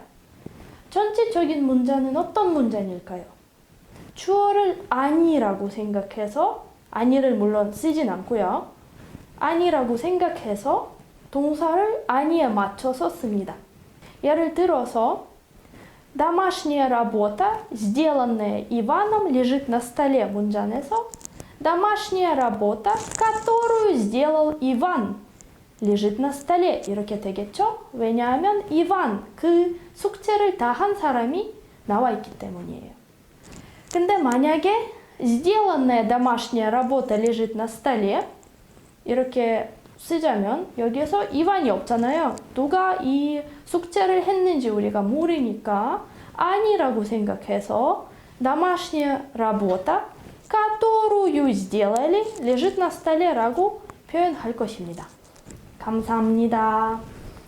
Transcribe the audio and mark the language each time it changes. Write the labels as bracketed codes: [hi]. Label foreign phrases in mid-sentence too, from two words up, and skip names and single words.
[ko] 전체적인 문장은 어떤 문장일까요? 주어를 아니라고 생각해서 아니를 물론 쓰진 않고요. 아니라고 생각해서 동사를 아니에 맞춰서 씁니다. 예를 들어서 [ru] Домашняя работа, сделанная Иваном, лежит на столе 문장에서 Домашняя работа, которую сделал Иван, лежит на столе [ko] 이렇게 되겠죠? 왜냐하면 이반, 그 숙제를 다 한 사람이 나와 있기 때문이에요. 근데 만약에 [ru] сделанная домашняя работа лежит на столе [ko] 이렇게 쓰자면 여기서 이반이 없잖아요. 누가 이 숙제를 했는지 우리가 모르니까 아니라고 생각해서 [ru] домашняя работа, которую сделали, лежит на столе [ko] 라고 표현할 것입니다. 감사합니다.